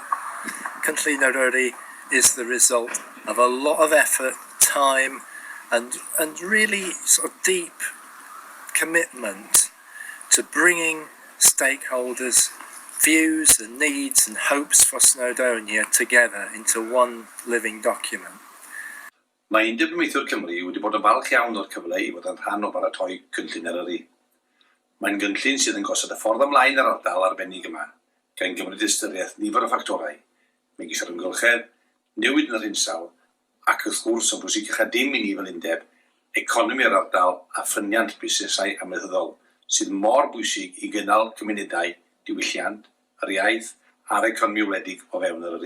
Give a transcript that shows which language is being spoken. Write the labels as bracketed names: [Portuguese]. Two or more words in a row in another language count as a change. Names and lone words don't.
[English] Cynllun Eryri is the result of a lot of effort, time, and really sort of deep commitment to bringing stakeholders' views and needs and hopes for Snowdonia together into one living document. [Welsh] Mae Undeb Ymwneithwyr Cymru wedi bod yn falch iawn o'r cyfle I fod yn rhan o baratoi Cynllun Eryri. Mae'n gynllun sydd yn gosod y ffordd ymlaen yr ardal arbennig yma, gan gymryd ystyriaeth nifer o ffactorau, megis yr ymgylchedd, newid yn yr hinsawdd, ac wrth gwrs yn bwysicach a dim I ni fel undeb, economi'r ardal a ffyniant busnesau amaethyddol, sydd mor bwysig I gynnal cymunedau diwylliant, yr iaith a'r economi wledig o fewn Eryri.